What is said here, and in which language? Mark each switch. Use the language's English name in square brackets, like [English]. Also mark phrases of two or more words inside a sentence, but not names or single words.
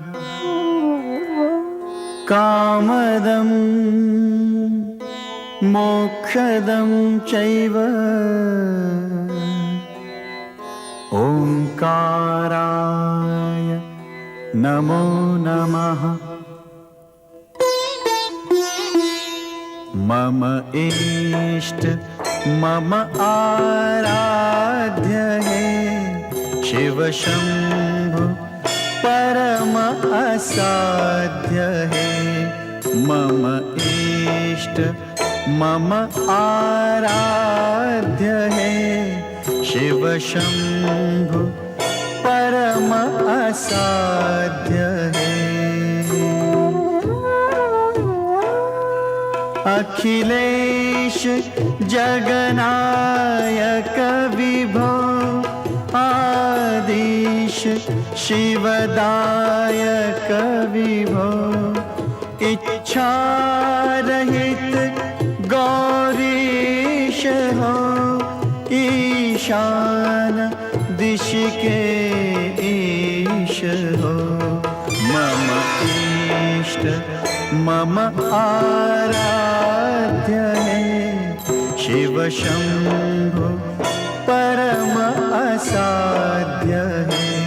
[Sanskrit] कामदं मोक्षदं चैव ओंकाराय नमो नमः। [Hindi] मम इष्ट मम आराध्य है शिव शंभु परम असाध्य है। मम इष्ट मम आराध्य है शिव शंभु परम असाध्य है। अखिलेश जगनायक विभो आदिश शिवदायक विभो। इच्छा रहित गौरीश हो ईशान दिश के ईश हो। मम इष्ट मम आराध्य है शिव शंभु परम असाध्य है।